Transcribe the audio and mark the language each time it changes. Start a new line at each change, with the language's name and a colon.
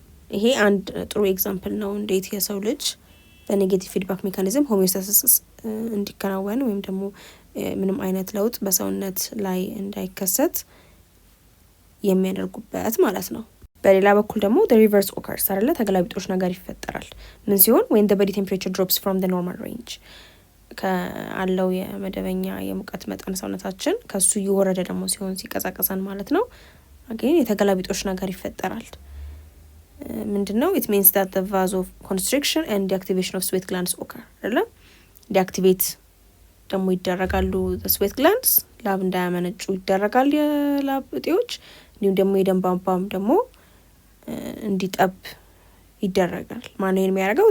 Amharic: ይሄ አንድ ጥሩ ኤግዛምፕል ነው እንዴት የሰው ልጅ በኔጌቲቭ ፊድባክ ሜካኒዝም ሆሚዮስታሲስ እንዲከናወን ወይም ደግሞ ምንም አይነት ለውጥ በሰውነት ላይ እንዳይከሰት የሚያደርጉበት ማለት ነው። በሌላ በኩል ደግሞ
English: the reverse occurs
Amharic: አይደለ? ተገላቢጦሽ ነገር ይፈጠራል። ምን ሲሆን
English: when the body temperature drops from the normal range
Amharic: ከአለው የመደበኛ የሙቀት መጠን ሰውነታችን ከሱ እየወረደ ደግሞ ሲሆን ሲቀዛቀዛን ማለት ነው። again የተገላቢጦሽ ነገር ይፈጠራል። ምንድነው?
English: it means that the vasoconstriction and the activation of sweat glands occur አይደለ?
Amharic: ዲአክቲቬት ደግሞ ይደረጋሉ
English: the sweat glands
Amharic: ላብ እንዳያመነጩ ይደረጋል የላብ እጢዎች። እንዲሁም ደግሞ የደም ቧንቧም ደግሞ እንዲጠብ ይደረጋል። ማነው የሚያደርገው?